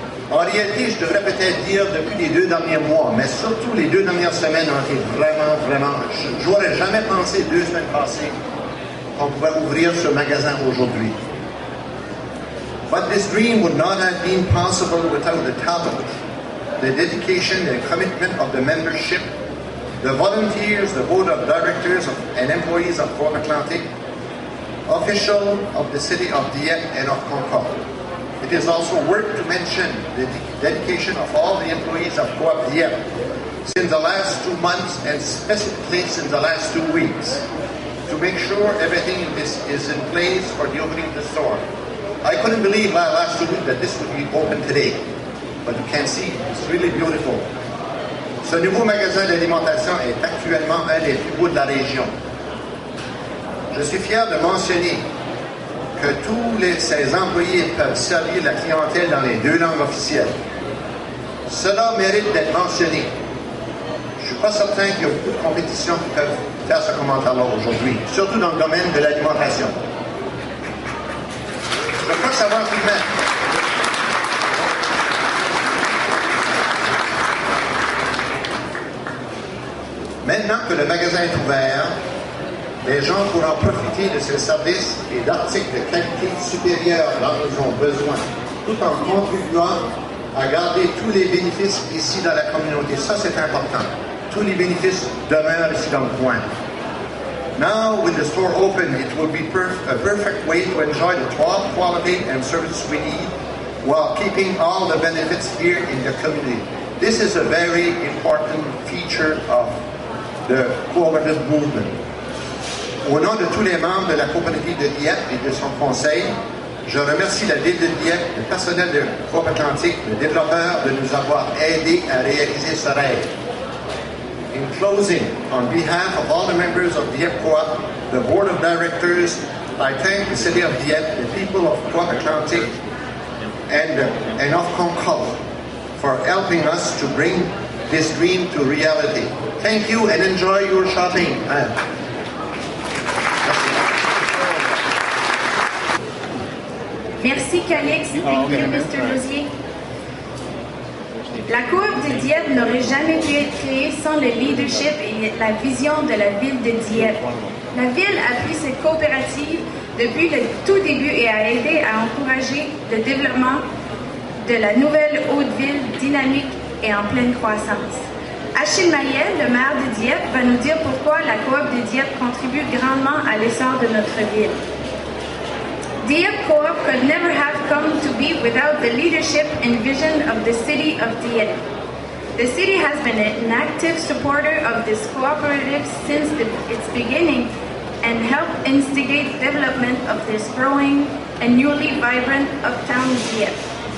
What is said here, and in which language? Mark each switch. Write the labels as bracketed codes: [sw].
[fr] En réalité, je devrais peut-être dire depuis les 2 derniers mois, mais surtout les 2 dernières semaines ont été vraiment, j'aurais jamais pensé 2 semaines passées qu'on pouvait ouvrir ce magasin aujourd'hui. [en] But this dream would not have been possible without the talent, the dedication and commitment of the membership, the volunteers, the board of directors and employees of Co-op Atlantic, officials of the city of Dieppe and of Concorde. It is also worth to mention the dedication of all the employees of Co-op Dieppe since the last 2 months and specifically since the last 2 weeks to make sure everything is in place for the opening of the store. I couldn't believe last 2 weeks that this would be open today, but you can see it's really beautiful. [fr] Ce nouveau magasin d'alimentation est actuellement un des plus beaux de la région. Je suis fier de mentionner que tous ces employés peuvent servir la clientèle dans les 2 langues officielles. Cela mérite d'être mentionné. Je ne suis pas certain qu'il y a beaucoup de compétitions qui peuvent faire ce commentaire-là aujourd'hui, surtout dans le domaine de l'alimentation. Je crois savoir tout de même. Maintenant que le magasin est ouvert, les gens pourront profiter de ces services et d'articles de qualité supérieure dont ils ont besoin, tout en contribuant à garder tous les bénéfices ici dans la communauté. Ça, c'est important. Tous les bénéfices demeurent ici dans le coin. [en] Now, with the store open, it will be a perfect way to enjoy the top quality and service we need while keeping all the benefits here in the community. This is a very important feature of the cooperative movement. [fr] Au nom de tous les membres de la coopérative de Dieppe et de son conseil, je remercie la ville de Dieppe, le personnel de Co-op Atlantic, le développeur de nous avoir aidés à réaliser ce rêve. [en] In closing, on behalf of all the members of Dieppe Co-op, the board of directors, I thank the city of Dieppe, the people of Co-op Atlantic, and of Concorde for helping us to bring this dream to reality. Thank you and enjoy your shopping. [fr] Merci, [en] Calix. Thank you, Mr. Lozier. [fr] La Coop de Dieppe n'aurait jamais pu être créée sans le leadership et la vision de la ville de Dieppe. La ville appuie cette coopérative depuis le tout début et a aidé à encourager le développement de la nouvelle Haute-Ville dynamique et en pleine croissance. Achille Maillet, le maire de Dieppe, va nous dire pourquoi la Coop de Dieppe contribue grandement à l'essor de notre ville. [en] Dieppe Co-op could never have come to be without the leadership and vision of the city of Dieppe. The city has been an active supporter of this cooperative since its beginning and helped instigate development of this growing and newly vibrant uptown Dieppe.